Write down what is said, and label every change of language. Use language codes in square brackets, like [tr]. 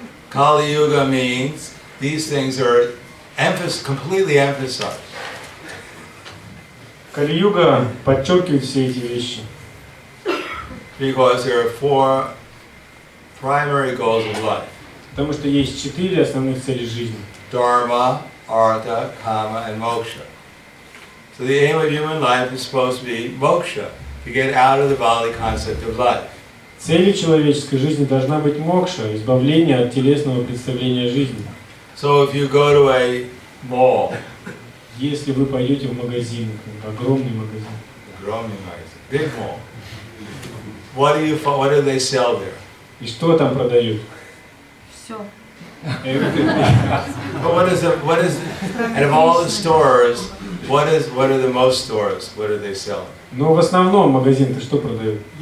[en] Kali Yuga means these things are completely emphasized. [ru] Кали-юга подчеркивает все эти вещи. [en] Because there are 4 primary goals of life. [ru] Потому что есть 4 основных цели жизни. [en] Dharma, Artha, Kama, and Moksha. So the aim of human life is supposed to be moksha, to get out of the Bali concept of life. [ru] Целью человеческой жизни должна быть мокша, избавление от телесного представления жизни. [en] So if you go to a mall, [ru] Если вы пойдете в магазин, огромный магазин, [en] Big mall. What do they sell there? [ru] И что там продают? Все. [en] But what is and of all the stores, what are the most stores? What are they selling? [ru] Но в основном магазин-то что продают?